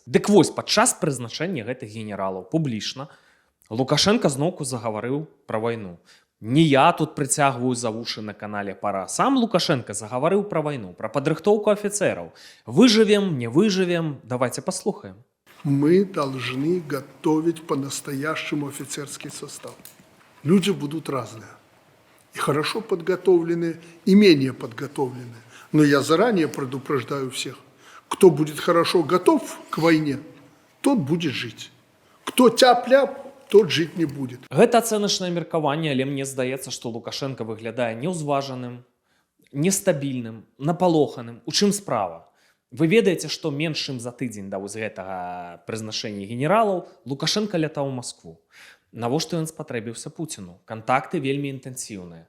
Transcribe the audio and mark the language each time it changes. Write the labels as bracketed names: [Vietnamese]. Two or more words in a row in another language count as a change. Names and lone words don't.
[Belarusian] Дык вось, падчас прызначэння гэтых генералаў публічна Лукашенка зноўку загаварыў пра вайну. Не я тут прыцягваю за вушы на канале «Пара». Сам Лукашенка загаварыў пра вайну, пра падрыхтоўку афіцераў. Выжывем, не выжывем, давайте послухаем. [Russian] Мы должны готовить по-настоящему офицерский состав. Люди будут разные. И хорошо подготовленные, и менее подготовленные. Но я заранее предупреждаю всех. Кто будет хорошо готов к войне, тот будет жить. Кто тяп-ляп, тот жить не будет. [Belarusian] Гэта ацэначнае меркаванне, але мне здаецца, што Лукашенка выглядае неўзважаным, нестабільным, напалоханым. У чым справа? Вы ведаеце, што менш чым за тыдзень да вось гэтага прызначэння генералаў Лукашенка лятаў у Маскву. Навошта ён спатрэбіўся Пуціну? Кантакты вельмі інтэнсіўныя.